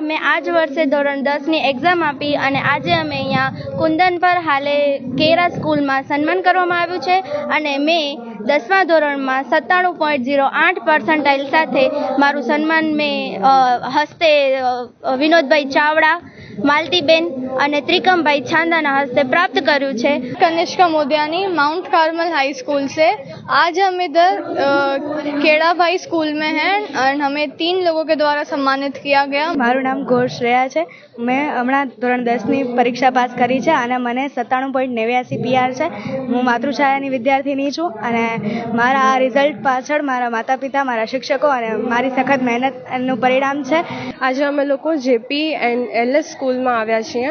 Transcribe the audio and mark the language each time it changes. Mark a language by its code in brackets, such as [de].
[gu] મેં આ જ વર્ષે ધોરણ 10ની એક્ઝામ આપી અને આજે અમે અહીંયા કુંદન પર હાલે કેરા સ્કૂલમાં સન્માન કરવામાં આવ્યું છે અને મેં 10મા ધોરણમાં 97.08% સાથે મારું સન્માન મેં હસ્તે વિનોદભાઈ ચાવડા, માલતીબેન અને ત્રિકમભાઈ છાંદાના હસ્તે પ્રાપ્ત કર્યું છે. [hi] Kanishka Modiyani, mount Carmel high school से. आज हम इधर केड़ा भाई स्कूल में हैं और हमें 3 लोगों के द्वारा सम्मानित किया गया. [gu] મારું નામ ઘોષ રહ્યા છે. મેં હમણાં ધોરણ 10ની પરીક્ષા પાસ કરી છે અને મને 97.89 PR છે. હું માતૃછાયાની વિદ્યાર્થીની છું અને મારા આ રિઝલ્ટ પાછળ મારા માતા પિતા, મારા શિક્ષકો અને મારી સખત મહેનતનું પરિણામ છે. આજે અમે લોકો JP એન્ડ LS સ્કૂલમાં આવ્યા છીએ.